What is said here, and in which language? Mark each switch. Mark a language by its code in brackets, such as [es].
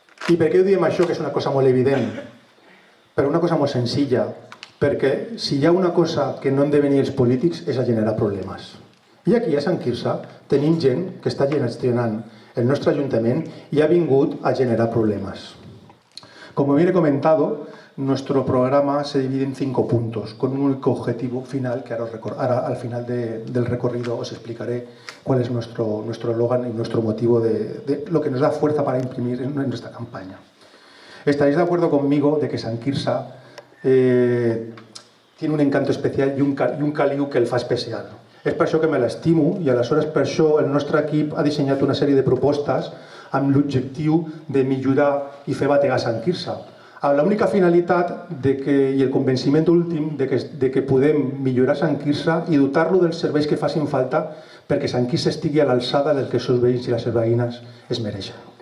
[ca] I per què ho diem això, que és una cosa molt evident? Per una cosa molt senzilla, perquè si hi ha una cosa que no hem de venir els polítics és a generar problemes. I aquí a Sant Quirze tenim gent que està gestionant el nostre ajuntament y ha vingut a generar problemas. [es] Como bien he comentado, nuestro programa se divide en 5 puntos, con un único objetivo final, que ahora al final del recorrido os explicaré cuál es nuestro eslogan y nuestro motivo de lo que nos da fuerza para imprimir en nuestra campaña. Estaréis de acuerdo conmigo de que Sant Quirze tiene un encanto especial y un caliu [ca] que el fa especial. És per això que me l'estimo i aleshores per això el nostre equip ha dissenyat una sèrie de propostes amb l'objectiu de millorar i fer bategar Sant Quirze. Amb l'única finalitat i el convenciment últim de que podem millorar Sant Quirze i dotar-lo dels serveis que facin falta perquè Sant Quirze estigui a l'alçada del que els seus veïns i les seves veïnes es mereixen.